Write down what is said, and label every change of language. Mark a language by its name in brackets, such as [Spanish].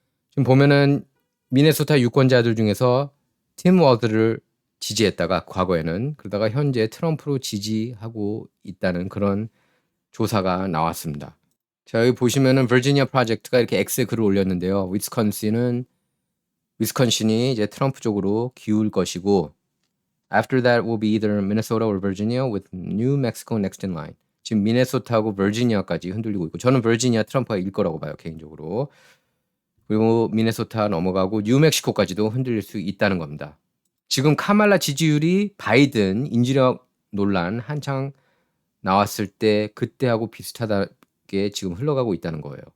[Korean] 지금 보면은 미네소타 유권자들 중에서 팀 워드를 지지했다가 과거에는 그러다가 현재 트럼프로 지지하고 있다는 그런 조사가 나왔습니다. 자, 여기 보시면은 버지니아 프로젝트가 이렇게 X에 글을 올렸는데요. 위스콘신이 이제 트럼프 쪽으로 기울 것이고 [English] After that will be either Minnesota or Virginia with New Mexico next in line. [Korean] 지금 미네소타하고 버지니아까지 흔들리고 있고 저는 버지니아 트럼프가 일 거라고 봐요, 개인적으로. 그리고 미네소타 넘어가고 뉴멕시코까지도 흔들릴 수 있다는 겁니다. 지금 카말라 지지율이 바이든 인지력 논란 한창 나왔을 때 그때하고 비슷하게 지금 흘러가고 있다는 거예요.